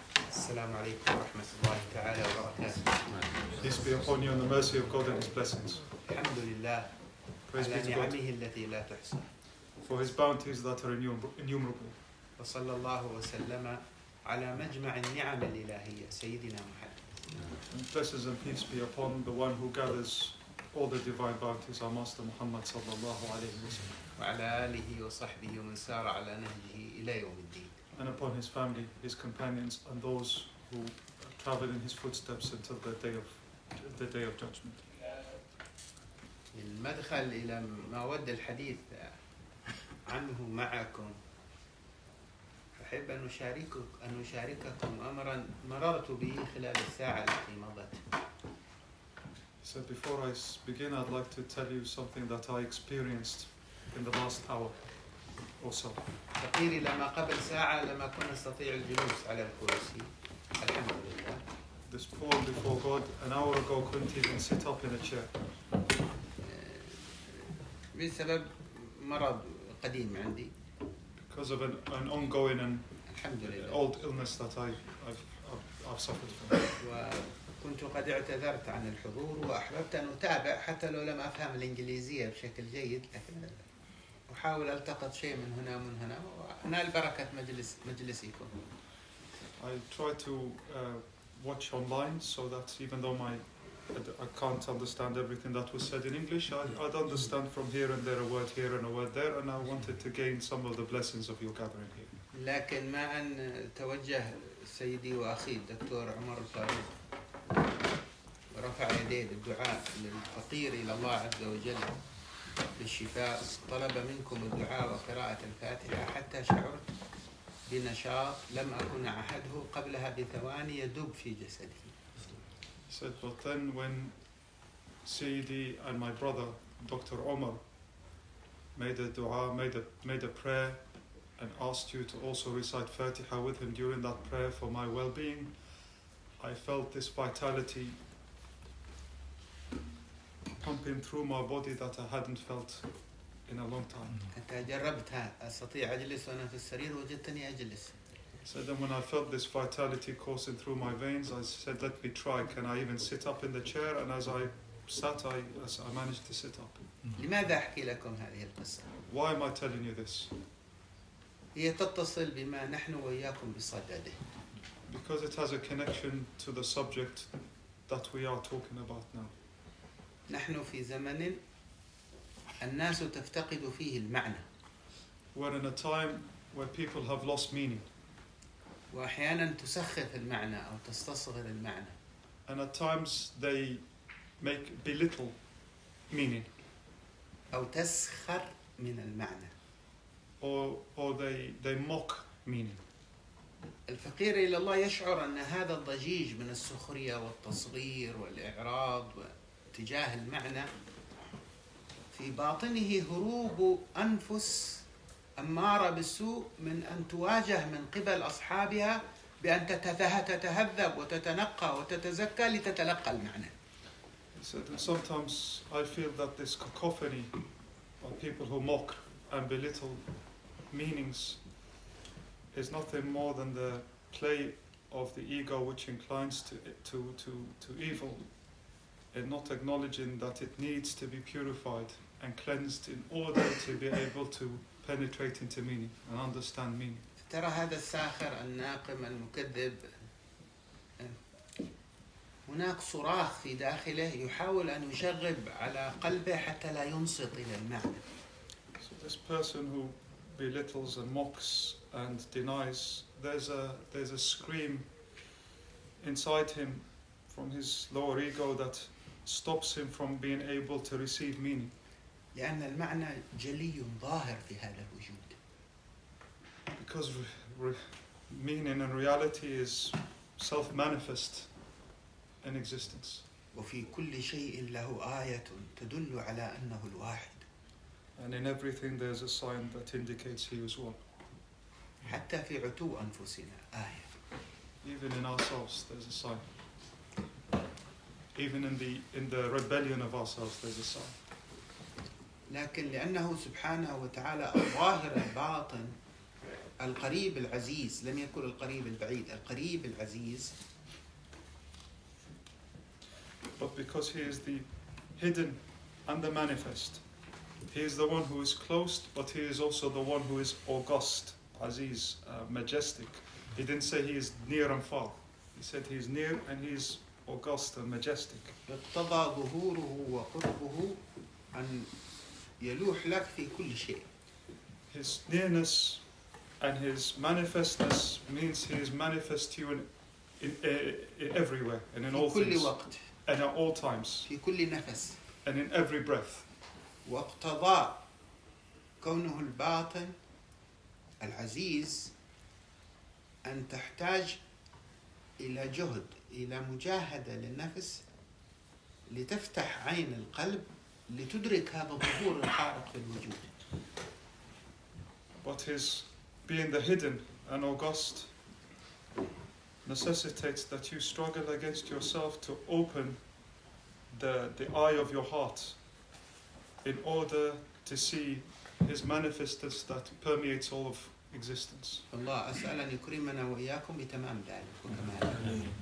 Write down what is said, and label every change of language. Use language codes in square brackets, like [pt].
[ar] Assalamu alaikum wa rahmatullahi ta'ala wa barakatuh. [en] Peace be upon you and the mercy of God and His blessings. [ar] Alhamdulillah. [en] Praise be to God [ar] نعمه التي لا تحصى. [en] for His bounties that are innumerable. [ar] وصلى الله وسلم على مجمع النعم الإلهية سيدنا محمد. [en] And blessings and peace be upon the one who gathers all the divine bounties, our Master Muhammad [ar] sallallahu alayhi wa sallam. وعلى آله وصحبه ومن سار على نهجه إلى يوم الدين. [en] And upon his family, his companions, and those who travel in his footsteps until the day of judgment. [ar] المدخل إلى ما ود الحديث عنه معكم، أحب أن أشارككم أمرا مررت به خلال الساعة التي مضت. [en] So before I begin, I'd like to tell you something that I experienced in the last hour or so. [ar] تقديري لما قبل ساعة لما كنا نستطيع الجلوس على الكرسي. الحمد لله. [en] This poem before God an hour ago couldn't even sit up in a chair. [ar] بسبب مرض قديم عندي. [en] Because of an ongoing and [ar] الحمد لله. [en] old illness that I've suffered from. [ar] وكنت قد اعتذرت عن الحضور وأحببت أن أتابع حتى لو لم أفهم الإنجليزية بشكل جيد، لكن أحاول ألتقط شيء من هنا ومن هنا وأنال بركة مجلسكم. [en] I try to watch online so that even though I can't understand everything that was said in English, I'd understand from here and there a word here and a word there, and I wanted to gain some of the blessings of your gathering here. [ar] لكن ما أن توجه سيدي وأخي الدكتور عمر الفاروق ورفع يديه بالدعاء للفقير إلى الله عز وجل بالشفاء، طلب منكم الدعاء وقراءة الفاتحة حتى شعرت بنشاط لم أكن أحده قبلها بثواني يدب في جسدي. [en] He said, but then when Sayyidi and my brother, Dr. Omar, made a dua, made a prayer, and asked you to also recite Fatiha with him during that prayer for my well-being, I felt this vitality pumping through my body that I hadn't felt in a long time. [ar] حتى جربتها أستطيع أجلس وأنا في السرير وجدتني أجلس. [en] So then when I felt this vitality coursing through my veins, I said, let me try. Can I even sit up in the chair? And as I sat, I managed to sit up. [ar] لماذا أحكي لكم هذه القصة؟ [en] Why am I telling you this? [ar] هي تتصل بما نحن وإياكم بصدده. [en] Because it has a connection to the subject that we are talking about now. [ar] نحن في زمن الناس تفتقد فيه المعنى. [en] We're in a time where people have lost meaning. [ar] وأحيانا تسخف المعنى أو تستصغر المعنى. [en] And at times they belittle meaning. [ar] أو تسخر من المعنى. [en] Or they mock meaning. [ar] الفقير إلى الله يشعر أن هذا الضجيج من السخرية والتصغير والإعراض تجاه المعنى في باطنه هروب أنفس أمارة بالسوء من أن تواجه من قبل أصحابها بأن تتهذب وتتنقى وتتزكى لتتلقى المعنى. [en] So sometimes I feel that this cacophony of people who mock and belittle meanings is nothing more than the play of the ego which inclines to evil and not acknowledging that it needs to be purified and cleansed in order to be able to penetrate into meaning and understand meaning. [ar] ترى هذا الساخر الناقم المكذب هناك صراخ في داخله يحاول أن يشغب على قلبه حتى لا ينصت إلى المعنى. [en] So this person who belittles and mocks and denies, there's a scream inside him from his lower ego that stops him from being able to receive meaning. [ar] لأن المعنى جلي ظاهر في هذا الوجود. [en] Because meaning and reality is self-manifest in existence. [ar] وفي كل شيء له آية تدل على أنه الواحد. [en] And in everything there's a sign that indicates he is one. [ar] حتى في عتو أنفسنا آية. [en] Even in ourselves there's a sign. Even in the rebellion of ourselves there's a sign. [ar] لكن لأنه سبحانه وتعالى الظاهر الباطن القريب العزيز، لم يكن القريب البعيد، القريب العزيز. [en] But because he is the hidden and the manifest, he is the one who is close, but he is also the one who is august, aziz, majestic. He didn't say he is near and far. He said he is near and he is august and majestic. [ar] اقتضى ظهوره وقربه أن يلوح لك في كل شيء. [en] His nearness and his manifestness means he is manifest to you in everywhere and in all [ar] في كل [en] things [ar] وقت. [en] and at all times [ar] في كل نفس. [en] and in every breath. [ar] واقتضى كونه الباطن العزيز أن تحتاج إلى جهد، إلى مجاهدة للنفس لتفتح عين القلب لتدرك هذا الظهور الخارق في الوجود. [en] But his being the hidden and august necessitates that you struggle against yourself to open the eye of your heart in order to see his manifestness that permeates all of existence. [ar] الله أسأل أن يكرمنا وإياكم بتمام ذلك وكمال.